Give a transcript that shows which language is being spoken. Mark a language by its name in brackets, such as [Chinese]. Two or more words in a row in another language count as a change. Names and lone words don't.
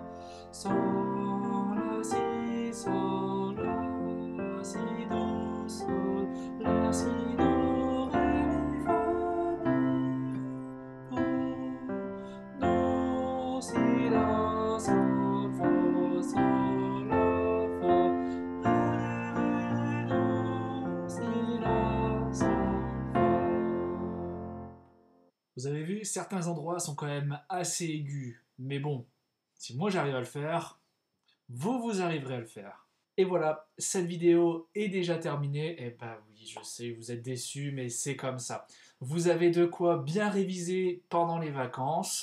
[French] Sol, la, si, sol, la, si, do, sol, la, si, do, ré, mi, fa, mi, do, si, la, sol, fa, sol, la, fa, ré, do, si, la, sol, fa. Vous avez vu, certains endroits sont quand même assez aigus, mais bon, si moi j'arrive à le faire, vous arriverez à le faire. Et voilà, cette vidéo est déjà terminée. Eh ben oui, je sais, vous êtes déçus, mais c'est comme ça. Vous avez de quoi bien réviser pendant les vacances.